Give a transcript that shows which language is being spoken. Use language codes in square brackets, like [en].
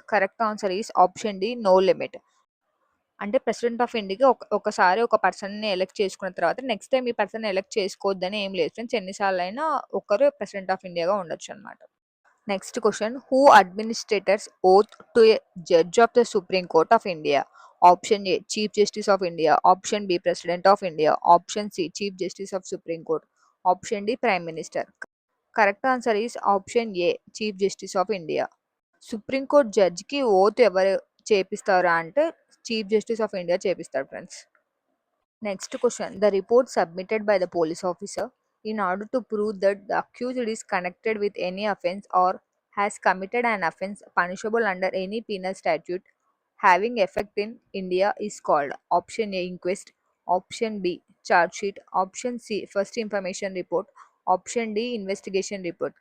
[en] Correct answer is option D no limit. [te] అంటే president of ఇండియాకి ఒకసారి ఒక పర్సన్ని ఎలక్ట్ చేసుకున్న తర్వాత నెక్స్ట్ టైం ఈ పర్సన్ ఎలక్ట్ చేసుకోవద్దని ఏం లేదు ఫ్రెండ్స్. ఎన్నిసార్లు అయినా ఒకరు ప్రెసిడెంట్ ఆఫ్ ఇండియాగా ఉండొచ్చు అనమాట. [en] Next question. Who administers oath to a judge of the Supreme Court of India? Option A Chief Justice of India, option B President of India, option C Chief Justice of Supreme Court, option D Prime Minister. Correct answer is option A Chief Justice of India. [te] Supreme court జడ్జికి oath ఎవరు చేపిస్తారా అంటే chief justice of India చేపిస్తారు friends. [en] Next question. The report submitted by the police officer in order to prove that the accused is connected with any offence or has committed an offence punishable under any penal statute having effect in India is called option A inquest, option B charge sheet, option C first information report, option D investigation report.